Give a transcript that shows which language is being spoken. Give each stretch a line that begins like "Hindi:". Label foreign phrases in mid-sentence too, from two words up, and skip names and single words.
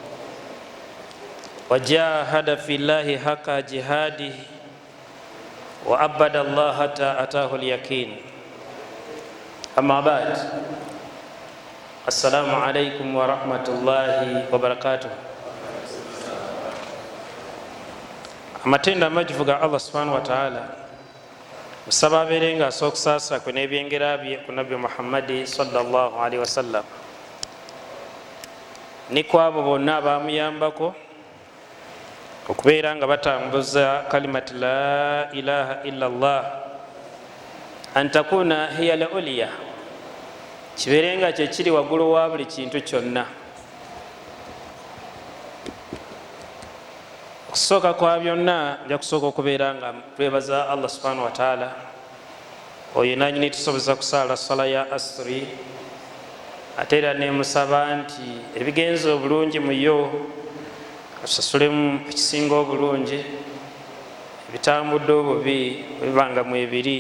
Arabic: وجاهد في الله حق جهاده وأبد الله حتى أتاه اليقين. أما بعد، السلام عليكم ورحمة الله وبركاته.
Ganda: amatenda amajjuvu ga
Arabic: الله سبحانه وتعالى
Ganda: musaba abeerenga asookusaasa kwe n'ebyengera bye ku nabbi Muhammadi
Arabic: صلى الله عليه وسلم
Ganda: ni ku abo bonna abaamuyambako okubeera nga batambuza
Arabic: كلمة لا إله إلا الله أن تكون هي العليا,
Ganda: kibeerenga kyekiri waggulu wa buli kintu kyonna. Okusooka kwa byonna nja kusooka okubeera nga twebaza
Arabic: الله سبحانه وتعالى
Ganda: oyo nanyini tusoboza kusaala sala ya asri, ate era nemusaba nti ebigenza obulungi muyo atusasulemu ekisinga obulungi, ebitambudde obubi bibanga mu ebiri.